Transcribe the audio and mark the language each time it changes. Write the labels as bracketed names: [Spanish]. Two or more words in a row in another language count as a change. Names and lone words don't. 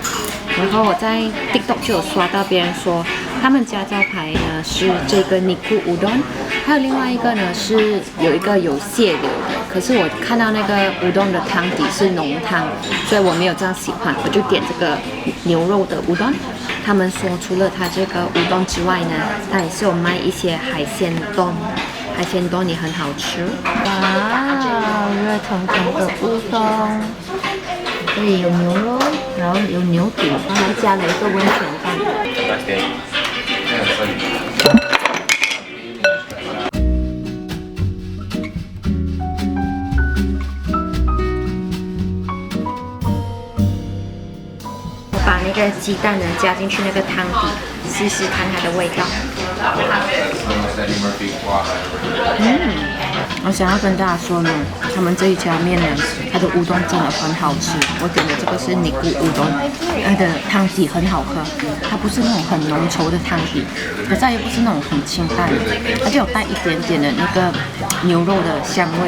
[Chinese] 然後我在 TikTok 就有刷到別人說，他們家招牌呢是這個尼庫烏冬，還有另外一個呢是有一個有蟹柳的。可是我看到那個烏冬的湯底是濃湯，所以我沒有這樣喜歡，我就點這個牛肉的烏冬。他們說除了它這個烏冬之外呢，它也是有賣一些海鮮丼。海鮮丼也很好吃，哇，熱騰騰的烏冬，這裡有牛肉，然後有牛肚，然後加了一個溫泉飯。我把那個雞蛋呢加進去那個湯底，試試看它的味道。我想要跟大家說呢，他們這一家麵呢，它的烏冬真的很好吃。我點的這個是尼庫烏冬，它的湯底很好喝，它不是那種很濃稠的湯底，可是又不是那種很清淡的，它就有帶一點點的那個牛肉的香味。